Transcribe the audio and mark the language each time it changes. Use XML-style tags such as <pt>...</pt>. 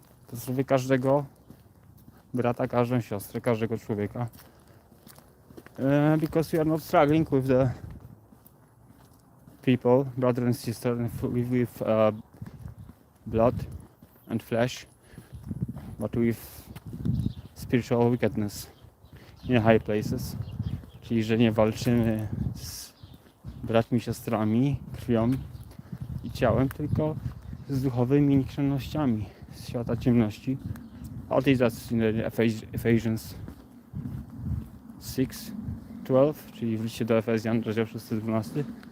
<pl>Pozdrowię każdego brata, każdą siostrę, każdego człowieka.</pl> <en>Because we are not struggling with the people, brother and sister, with blood and flesh, but with spiritual wickedness in high places.</en> <pl>Czyli, że nie walczymy z braćmi, siostrami, krwią i ciałem, tylko z duchowymi nikczemnościami z świata ciemności.</pl> <en>All this that's in Ephesians 6:12,</en> <pl>czyli w liście do Efezjan, rozdział 6:12.</pl>